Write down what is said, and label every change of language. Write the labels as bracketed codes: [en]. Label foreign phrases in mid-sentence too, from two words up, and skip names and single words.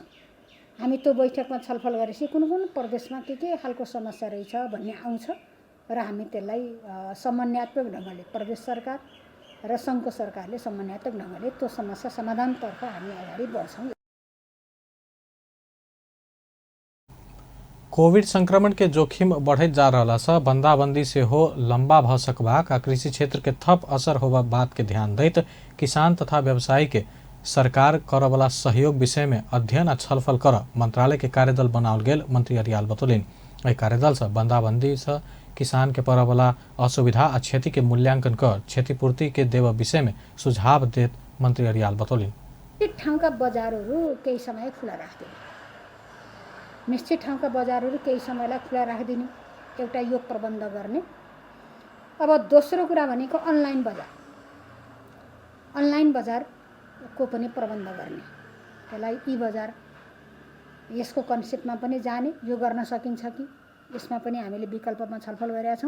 [ne] हामी त्यो बैठकमा छलफल गरेपछि कुन प्रदेशमा के खालको समस्या रहेछ भन्ने आउँछ र हामी त्यसलाई समन्वयात्मक ढङ्गले प्रदेश सरकार र सङ्घको सरकारले समन्वयात्मक ढङ्गले त्यो समस्या समाधानतर्फ हामी अगाडि बढ्छौँ। [mai] कोविड संक्रमण के जोखिम बढ़त जा रहा से बंदाबंदी से हो लंबा भ सकबा का कृषि क्षेत्र के थप असर होबा बात के ध्यान दैत किसान तथा व्यवसायी के सरकार करवाला सहयोग विषय में अध्ययन आ छलफल कर मंत्रालय के कार्यदल बनाओल गेल मंत्री अर्याल बतौलिन। एहि कार्यदल से बंदाबंदी से किसान के परवाला असुविधा आ क्षति के मूल्यांकन कर क्षतिपूर्ति के देव विषय में सुझाव देत मंत्री अर्याल बतौलिन। [ne] ठाउँका बजारहरू केही समय खुला राख्दिने, निश्चित ठाउँका बजारहरू केही समयलाई खुला राखिदिने एउटा यो प्रबन्ध गर्ने। अब दोस्रो कुरा भनेको अनलाइन बजारको पनि प्रबन्ध गर्ने, त्यसलाई ई बजार यसको कन्सेप्टमा पनि जाने, यो गर्न सकिन्छ कि यसमा पनि हामीले विकल्पमा छलफल गरेका छौँ।